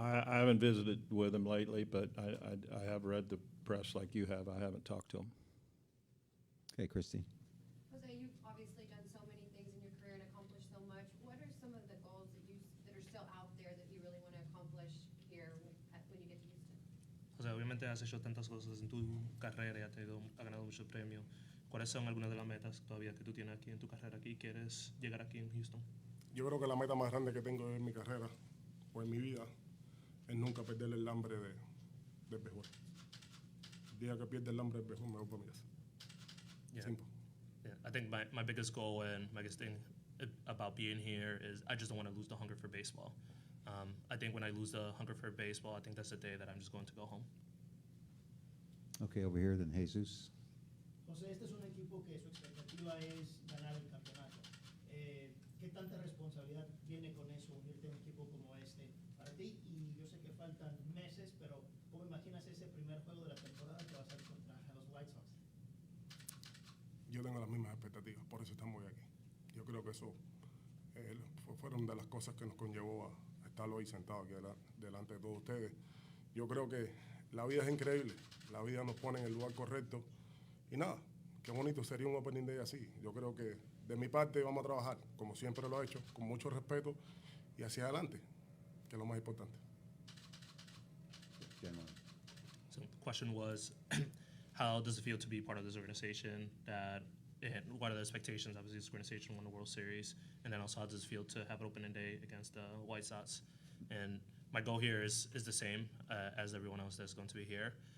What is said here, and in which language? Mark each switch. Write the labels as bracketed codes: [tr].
[en] I haven't visited with him lately, but I have read the press like you have. I haven't talked to him. Okay, Christy. Jose, you've obviously done so many things in your career and accomplished so much. What are some of the goals that are still out there that you really want to accomplish here when you get to Houston? [es] José, obviamente has hecho tantas cosas en tu carrera y has ganado muchos premios. ¿Cuáles son algunas de las metas todavía que tú tienes aquí en tu carrera aquí? ¿Quieres llegar aquí en Houston? yo creo que la meta más grande que tengo en mi carrera o en mi vida es nunca perder el hambre del béisbol. El día que pierda el hambre del béisbol me voy para mi casa. [en] Yeah. Simple. Yeah, I think my biggest goal and my biggest thing about being here is I just don't want to lose the hunger for baseball. I think when I lose the hunger for baseball, I think that's the day that I'm just going to go home. Okay, over here, then Jesus. [es] José, este es un equipo que su expectativa es ganar el campeonato. ¿Qué tanta responsabilidad viene con eso, unirte a un equipo como este para ti? Y yo sé que faltan meses, pero ¿cómo imaginas ese primer juego de la temporada que va a ser contra los White Sox? Yo tengo las mismas expectativas, por eso estamos hoy aquí. Yo creo que eso fueron de las cosas que nos conllevó a estar hoy sentados aquí delante de todos ustedes. Yo creo que la vida es increíble, la vida nos pone en el lugar correcto y nada, qué bonito sería un opening day así. Yo creo que de mi parte vamos a trabajar, como siempre lo he hecho, con mucho respeto y hacia adelante, que es lo más importante. [en] General. So the question was, how does it feel to be part of this organization? And what are the expectations? Obviously, this organization won the World Series, and then also how does it feel to have an opening day against the White Sox? And my goal here is the same as everyone else that's going to be here.